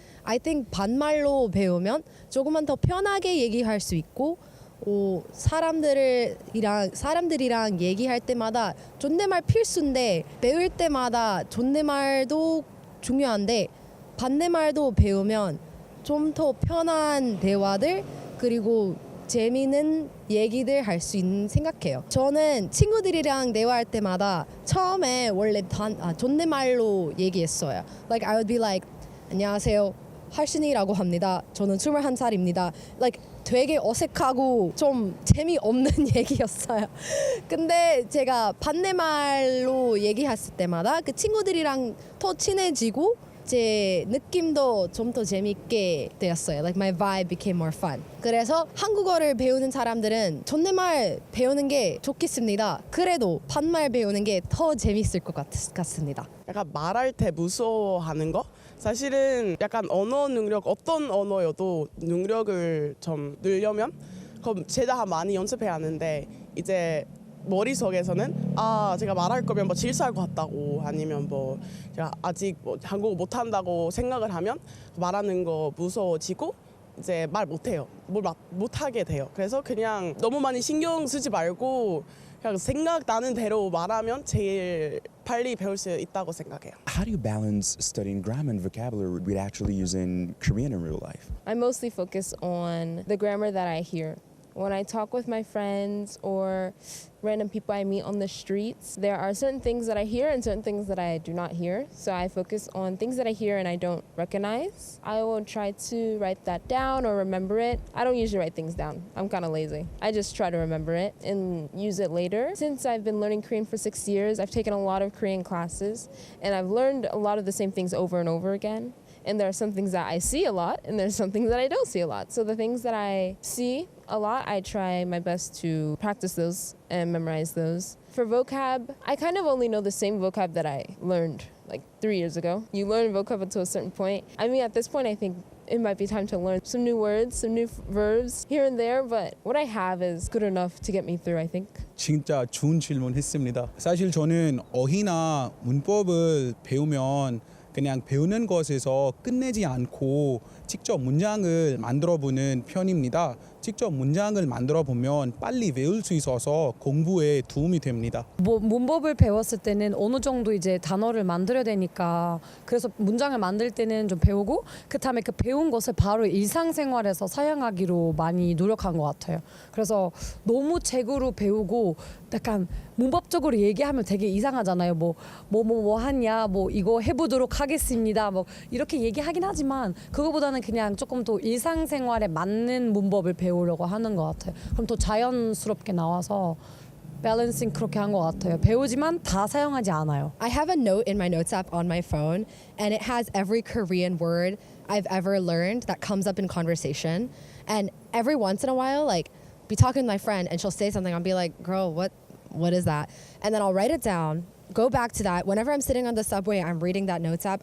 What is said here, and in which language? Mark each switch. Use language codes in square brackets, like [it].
[en] I think [ko] 반말로 배우면 조금만 더 편하게 얘기할 수 있고 사람들이랑 얘기할 때마다 존댓말 필수인데 배울 때마다 존댓말도 중요한데 반대말도 배우면 좀 더 편한 대화들 그리고 재미있는 얘기들 할 수 있는 생각해요. 저는 친구들이랑 대화할 때마다 처음에 원래 존댓말로 얘기했어요. [en] Like I would be like [ko] 안녕하세요. 할신이라고 합니다. 저는 21살입니다. Like 되게 어색하고 좀 재미없는 얘기였어요. 근데 제가 반대말로 얘기했을 때마다 그 친구들이랑 더 친해지고 제 느낌도 좀 더 재밌게 되었어요. [en] Like my vibe became more fun. [ko] 그래서 한국어를 배우는 사람들은 존댓말 배우는 게 좋겠습니다. 그래도 반말 배우는 게 더 재밌을 것 같습니다. 약간 말할 때 무서워하는 거 사실은 약간 언어 능력 어떤 언어여도 능력을 좀 늘려면 그럼 최대한 많이 연습해야 하는데 이제 머릿속에서는 제가 말할 거면 뭐 실수할 것 같다고 아니면 뭐 제가 아직 뭐 한국어 못한다고 생각을 하면 말하는 거 무서워지고 이제 말 못해요. 못하게 돼요. 그래서 그냥 너무 많이 신경 쓰지 말고 그냥 생각나는 대로 말하면 제일 빨리 배울 수 있다고 생각해요. [en] How do you balance studying grammar and vocabulary we'd actually use in Korean in real life? I mostly focus on the grammar that I hear. When I talk with my friends or random people I meet on the streets, there are certain things that I hear and certain things that I do not hear. So I focus on things that I hear and I don't recognize. I will try to write that down or remember it. I don't usually write things down. I'm kind of lazy. I just try to remember it and use it later. Since I've been learning Korean for 6 years, I've taken a lot of Korean classes and I've learned a lot of the same things over and over again. And there are some things that I see a lot and there's some things that I don't see a lot. So the things that I see a lot, I try my best to practice those and memorize those. For vocab, I kind of only know the same vocab that I learned like 3 years ago. You learn vocab until a certain point. I mean, at this point, I think it might be time to learn some new words, some new verbs here and there, but what I have is good enough to get me through, I think. [ko] 진짜 좋은 질문 했습니다. 사실 저는 어휘나 문법을 배우면 그냥 배우는 것에서 끝내지 않고 직접 문장을 만들어 보는 편입니다. 직접 문장을 만들어 보면 빨리 외울 수 있어서 공부에 도움이 됩니다. 문법을 배웠을 때는 어느 정도 이제 단어를 만들어야 되니까 그래서 문장을 만들 때는 좀 배우고 그다음에 그 배운 것을 바로 일상생활에서 사용하기로 많이 노력한 것 같아요. 그래서 너무 책으로 배우고 약간 문법적으로 얘기하면 되게 이상하잖아요. 뭐 하냐, 뭐 이거 해보도록 하겠습니다. 뭐 이렇게 얘기하긴 하지만 그거보다는 그냥 조금 더 일상생활에 맞는 문법을 배우려고 하는 것 같아요. 그럼 더 자연스럽게 나와서 밸런싱 그렇게 한 것 같아요. 배우지만 다 사용하지 않아요. [en] I have a note in my notes app on my phone, and it has every Korean word I've ever learned that comes up in conversation. And every once in a while, like, be talking to my friend, and she'll say something. I'll be like, "Girl, what is that?" And then I'll write it down. Go back to that. Whenever I'm sitting on the subway, I'm reading that notes app.